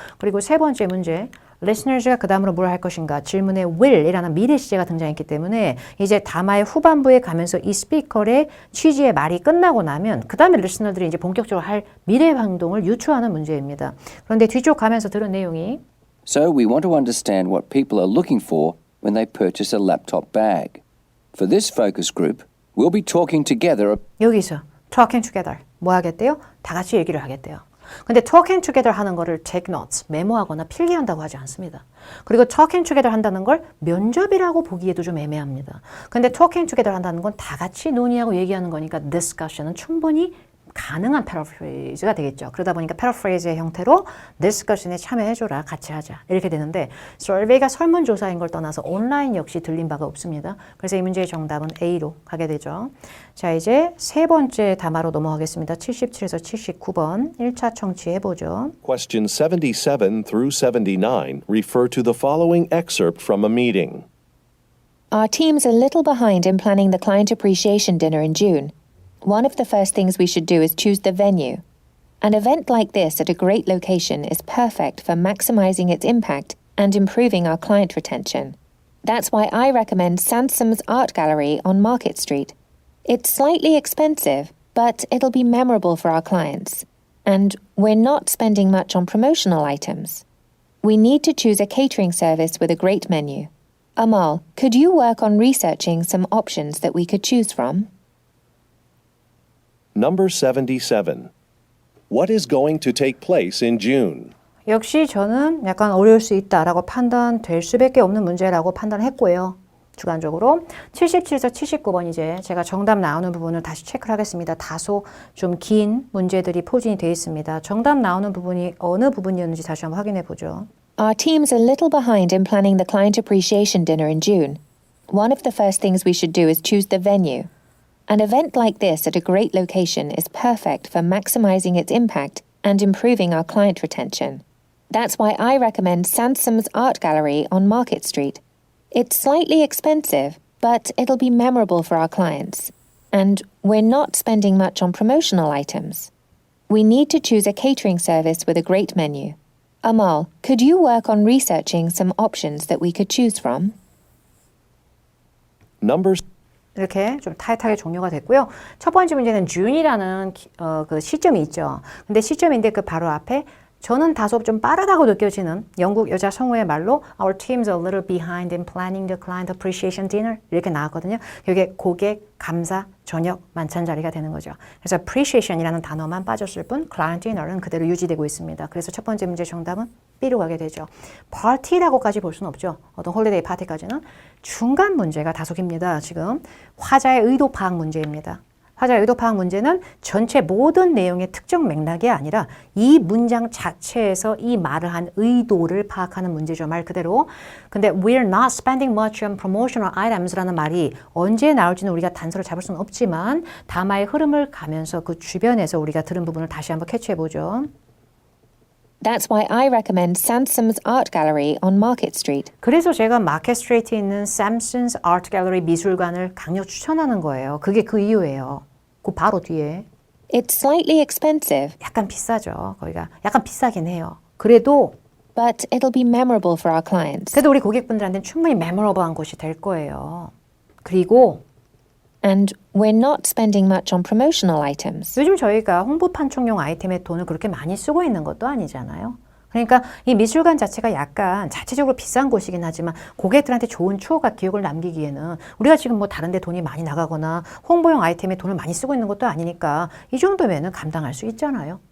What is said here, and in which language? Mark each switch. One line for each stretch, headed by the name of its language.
Korean: 그리고 세 번째 문제. listeners가 그 다음으로 뭘 할 것인가 질문에 will이라는 미래 시제가 등장했기 때문에 이제 담화의 후반부에 가면서 이 스피커의 취지의 말이 끝나고 나면 그 다음에 listener들이 이제 본격적으로 할 미래 행동을 유추하는 문제입니다. 그런데 뒤쪽 가면서 들은 내용이
English: So we want to understand what people are looking for when they purchase a laptop bag. For this focus group, we'll be talking together.
Korean: 여기서
English: talking together
Korean: 뭐 하겠대요? 다 같이 얘기를 하겠대요. 근데
English: talking together
Korean: 하는 거를 take notes, 메모하거나 필기한다고 하지 않습니다. 그리고
English: talking together
Korean: 한다는 걸 면접이라고 보기에도 좀 애매합니다. 근데
English: talking together
Korean: 한다는 건 다 같이 논의하고 얘기하는 거니까 discussion은 충분히 가능한 paraphrase가 되겠죠. 그러다 보니까 paraphrase의 형태로 discussion에 참여해줘라, 같이 하자 이렇게 되는데 survey가 설문조사인 걸 떠나서 온라인 역시 들린 바가 없습니다. 그래서 이 문제의 정답은 A로 가게 되죠. 자, 이제 세 번째 담화로 넘어가겠습니다. 77에서 79번 1차 청취해보죠.
English: Question 77 through 79 refer to the following excerpt from a meeting. Our team's a little behind in planning the client appreciation dinner in June. One of the first things we should do is choose the venue. An event like this at a great location is perfect for maximizing its impact and improving our client retention. That's why I recommend Sansom's Art Gallery on Market Street. It's slightly expensive, but it'll be memorable for our clients. And we're not spending much on promotional items. We need to choose a catering service with a great menu. Amal, could you work on researching some options that we could choose from? Number 77. What is going to take place in June?
Korean: 역시 저는 약간 어려울 수 있다라고 판단될 수밖에 없는 문제라고 판단했고요. 주관적으로 77에서 79번 이제 제가 정답 나오는 부분을 다시 체크를 하겠습니다. 다소 좀 긴 문제들이 포진이 되어 있습니다. 정답 나오는 부분이 어느 부분이었는지 다시 한번 확인해 보죠.
English: Our team's a little behind in planning the client appreciation dinner in June. One of the first things we should do is choose the venue. An event like this at a great location is perfect for maximizing its impact and improving our client retention. That's why I recommend Sansom's Art Gallery on Market Street. It's slightly expensive, but it'll be memorable for our clients. And we're not spending much on promotional items. We need to choose a catering service with a great menu. Amal, could you work on researching some options that we could choose from? Number
Korean: 이렇게 좀 타이트하게 종료가 됐고요. 첫 번째 문제는 June이라는 그 시점이 있죠. 근데 시점인데 그 바로 앞에 저는 다소 좀 빠르다고 느껴지는 영국 여자 성우의 말로
English: Our team's a little behind in planning the client appreciation dinner
Korean: 이렇게 나왔거든요. 이게 고객 감사 저녁 만찬 자리가 되는 거죠. 그래서 appreciation이라는 단어만 빠졌을 뿐 client dinner은 그대로 유지되고 있습니다. 그래서 첫 번째 문제 정답은 B로 가게 되죠. party라고까지 볼 수는 없죠. 어떤 홀리데이 파티까지는. 중간 문제가 다소 깁니다. 지금 화자의 의도 파악 문제입니다. 화자의 의도 파악 문제는 전체 모든 내용의 특정 맥락이 아니라 이 문장 자체에서 이 말을 한 의도를 파악하는 문제죠. 말 그대로. 근데
English: we're not spending much on promotional items
Korean: 라는 말이 언제 나올지는 우리가 단서를 잡을 수는 없지만 담화의 흐름을 가면서 그 주변에서 우리가 들은 부분을 다시 한번 캐치해보죠.
English: That's why I recommend Sansom's Art Gallery on Market Street.
Korean: 그래서 제가 마켓 스트리트에 있는 Samson's Art Gallery 미술관을 강력 추천하는 거예요. 그게 그 이유예요. 그 바로 뒤에.
English: It's slightly expensive,
Korean: 약간 비싸죠. 거기가 약간 비싸긴 해요. 그래도
English: but it'll be memorable for our clients.
Korean: 그래도 우리 고객분들한테는 충분히 메모러블한 곳이 될 거예요. 그리고
English: And we're not spending much on promotional items.
Korean: 요즘 저희가 홍보 판촉용 아이템에 돈을 그렇게 많이 쓰고 있는 것도 아니잖아요. 그러니까 이 미술관 자체가 약간 자체적으로 비싼 곳이긴 하지만 고객들한테 좋은 추억과 기억을 남기기에는 우리가 지금 뭐 다른 데 돈이 많이 나가거나 홍보용 아이템에 돈을 많이 쓰고 있는 것도 아니니까 이 정도면은 감당할 수 있잖아요.